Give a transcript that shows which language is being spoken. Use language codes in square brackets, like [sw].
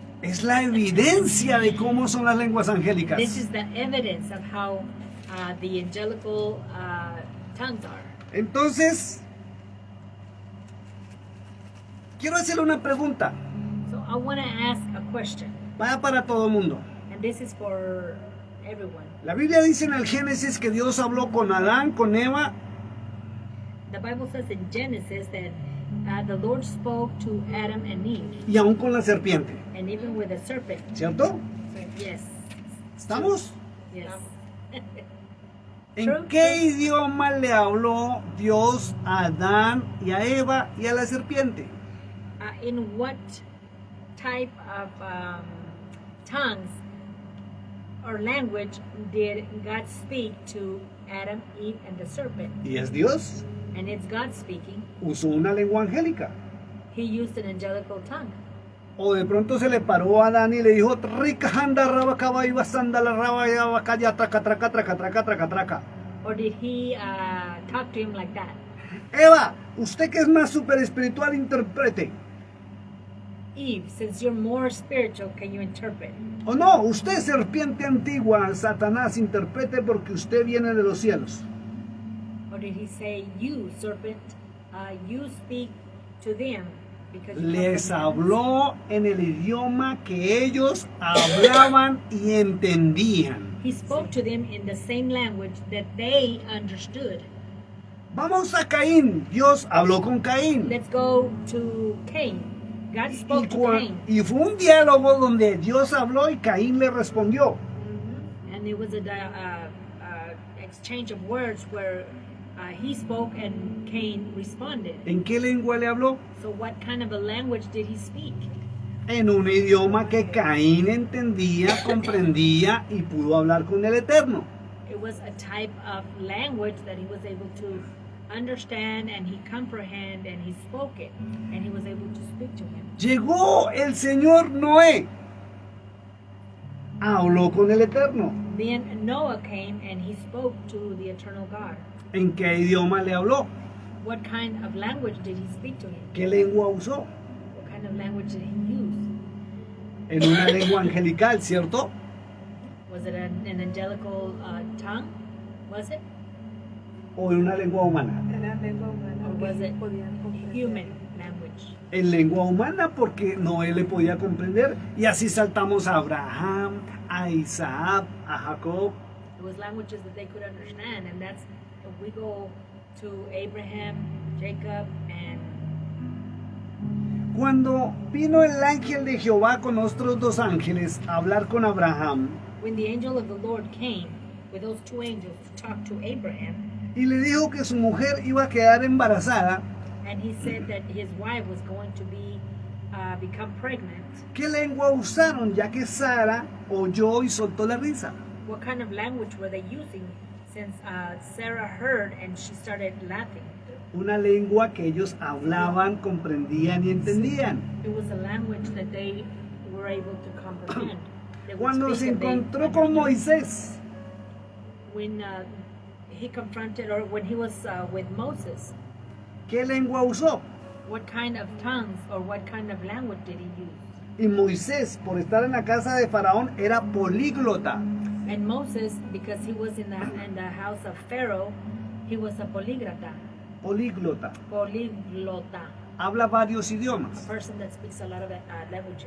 [es] Es la evidencia de cómo son las lenguas [en] This [es] angélicas. [en] is the evidence of how the angelical tongues are. [es] Entonces, quiero hacerle una pregunta. [en] So I want to ask a question, [es] Va para todo el mundo. [en] and this is for everyone. [es] La Biblia dice en el Génesis que Dios habló con Adán, con Eva, [en] The Bible says in Genesis that the Lord spoke to Adam and Eve, [es] y aún con la serpiente. [en] and even with the serpent. [es] ¿Cierto? [en] Yes, [es] ¿Estamos? [en] yes. [es] ¿En [en] True. [es] qué idioma le habló Dios a Adán y a Eva y a la serpiente? [en] In what type of tongues or language did God speak to Adam, Eve, and the serpent? [es] Y es Dios. [en] And it's God speaking. [es] Usó una lengua angélica. [en] He used an angelical tongue. [es] O de pronto se le paró a Adán y le dijo, rica anda raba caballo basanda la raba ya bacalla traca traca traca traca traca traca. [en] Or did he talk to him like that? [es] Eva, usted que es más super espiritual, interprete. [en] Eve, since you're more spiritual, can you interpret? [es] O no, usted serpiente antigua, Satanás, interprete porque usted viene de los cielos. [en] Or did he say, you, serpent, you speak to them? Because you come [es] Les [en] from heaven? [es] habló en el idioma que ellos hablaban y entendían. [en] He spoke to them in the same language that they understood. [es] Vamos a Caín. Dios habló con Caín. [en] Let's go to Cain. God [es] Y, [en] spoke to Cain. [es] y fue un diálogo donde Dios habló y Caín le respondió. [en] And it was a exchange of words where he spoke and Cain responded. [es] ¿En qué lengua le habló? [en] So what kind of a language did he speak? [es] En un idioma que Caín entendía, comprendía y pudo hablar con el Eterno. [en] It was a type of language that he was able to understand and he comprehend and he spoke it and he was able to speak to him. [es] Llegó el Señor Noé. Habló con el Eterno. [en] Then Noah came and he spoke to the eternal God. [es] ¿En qué idioma le habló? [en] What kind of language did he speak to him? [es] ¿Qué lengua usó? What kind of language did he use? En una lengua angelical, ¿cierto? [en] Was it an angelical tongue? Was it? [es] ¿O en una lengua humana? Era lengua humana. [en] Or was it [es] Podían comprender. [en] human language? [es] En lengua humana porque Noé le podía comprender. Y así saltamos a Abraham, a Isaac, a Jacob. [en] It was languages that they could understand, and that's if we go to Abraham, Jacob, and [es] Cuando vino el ángel de Jehová con otros dos ángeles a hablar con Abraham [en] when the angel of the Lord came with those two angels to talk to Abraham, [es] y le dijo que su mujer iba a quedar embarazada, [en] and he said that his wife was going to become pregnant, [es] ¿qué lengua usaron? Ya que Sara oyó y soltó la risa. [en] what kind of language were they using? Since Sarah heard and she started laughing. [es] Una lengua que ellos hablaban, comprendían y entendían. [en] It was a language that they were able to comprehend. They would [es] Cuando se [en] speak and they [es] encontró con [en] understood. [es] Moisés, [en] When he confronted, or when he was with Moses, [es] ¿qué lengua usó? [en] what kind of tongues or what kind of language did he use? [es] Y Moisés, por estar en la casa de Faraón, era políglota. [en] And Moses, because he was in the house of Pharaoh, he was a políglota. [es] Políglota. Políglota. habla varios [en] a [es] idiomas. [en] person that speaks a lot of languages.